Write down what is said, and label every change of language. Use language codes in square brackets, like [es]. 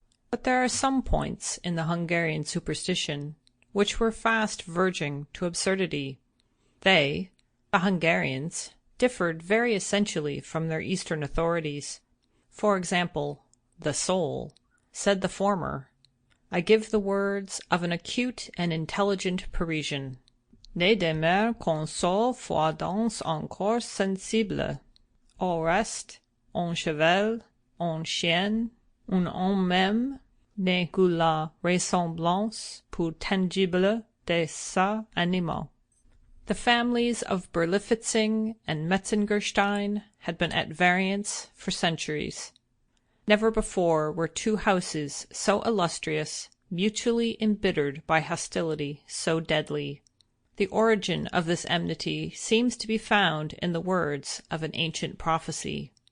[en] But there are some points in the Hungarian superstition which were fast verging to absurdity. They, the Hungarians, differed very essentially from their Eastern authorities. For example, the soul, said the former. I give the words of an acute and intelligent Parisian. [fr] Ne demeure qu'un seul fois dans un corps sensible. Au reste, un cheval, un chien, un homme même, n'est que la ressemblance peu tangible de ces animaux. [en] The families of Berlifitzing and Metzengerstein had been at variance for centuries. Never before were two houses so illustrious, mutually embittered by hostility so deadly. The origin of this enmity seems to be found in the words of an ancient prophecy.